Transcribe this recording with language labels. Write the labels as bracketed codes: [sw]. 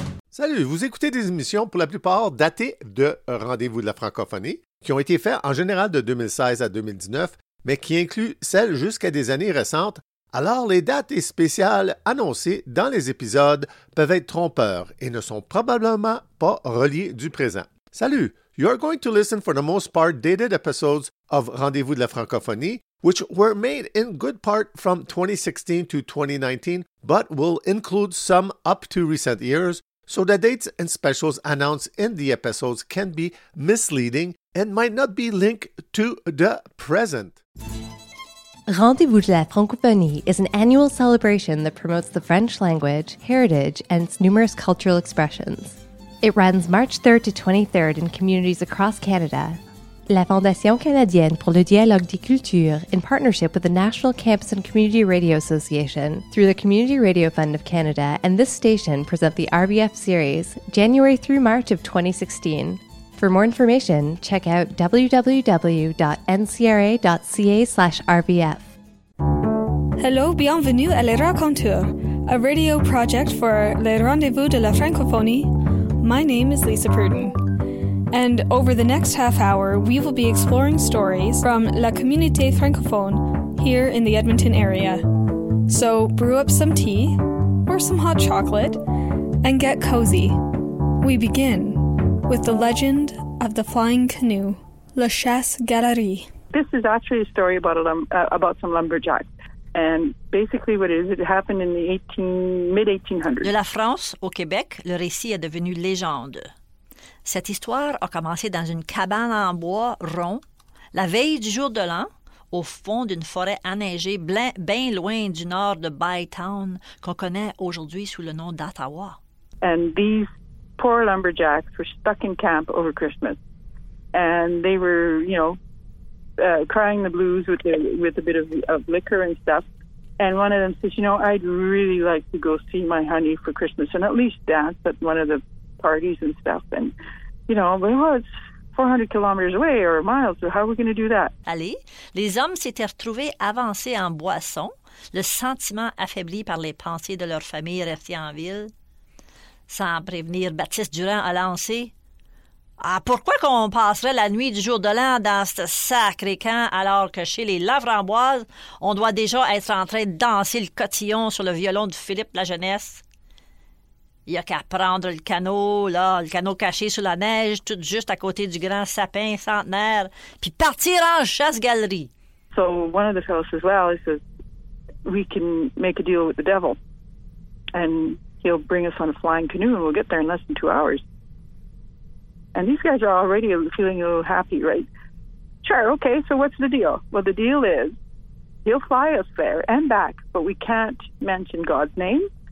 [fr] Salut, vous écoutez des émissions pour la plupart datées de Rendez-vous de la francophonie, qui ont été faites en général de 2016 à 2019, mais qui incluent celles jusqu'à des années récentes. Alors les dates et spéciales annoncées dans les épisodes peuvent être trompeurs et ne sont probablement pas reliées du présent. [en] Salut, you're going to listen for the most part dated episodes of Rendez-vous de la francophonie, which were made in good part from 2016 to 2019, but will include some up to recent years, so the dates and specials announced in the episodes can be misleading and might not be linked to the present. Rendez-vous de la francophonie is an annual celebration that promotes the French language, heritage, and its numerous cultural expressions. It runs March 3rd to 23rd in communities across Canada. La Fondation canadienne pour le dialogue des cultures, in partnership with the National Campus and Community Radio Association, through the Community Radio Fund of Canada and this station, present the RBF series, January through March of 2016. For more information, check out www.ncra.ca/RBF. Hello, [fr] bienvenue à [en] Les Racontures, a radio project for Les Rendez-vous de la Francophonie. My name is Lisa Pruden. And over the next half hour, we will be exploring stories from La Communauté Francophone here in the Edmonton area. So brew up some tea or some hot chocolate and get cozy. We begin with the legend of the flying canoe, La Chasse Galerie. This is actually a story about some lumberjacks. And basically what it is, it happened in the mid-1800s. [fr] De la France au Québec, le récit est devenu légende. Cette histoire a commencé dans une cabane en bois rond, la veille du jour de l'an, au fond d'une forêt enneigée bien loin du nord de Bytown, qu'on connaît aujourd'hui sous le nom d'Ottawa. [en] And these poor lumberjacks were stuck in camp over Christmas. And they were, you know, crying the blues with a bit of liquor and stuff. And one of them says, you know, I'd really like to go see my honey for Christmas and at least dance at one of the parties and stuff. And, you know, well, it's 400 kilometers away or miles, so how are we going to do that? [fr] Allez, les hommes s'étaient retrouvés avancés en boisson, le sentiment affaibli par les pensées de leur famille restée en ville. Sans prévenir, Baptiste Durand a lancé, ah, pourquoi qu'on passerait la nuit du jour de l'an dans ce sacré camp alors que chez les Lavramboises, on doit déjà être en train de danser le cotillon sur le violon de Philippe la Jeunesse? Il n'y a qu'à prendre le canot, là, le canot caché sous la neige, tout juste à côté du grand sapin centenaire, puis partir en chasse-galerie. [en] So one of the fellows says, well, he says, we can make a deal with the devil, and he'll bring us on a flying canoe, and we'll get there in less than 2 hours. And these guys are already feeling a little happy, right? Sure, okay, so what's the deal? Well, the deal is, he'll fly us there and back, but we can't mention God's name.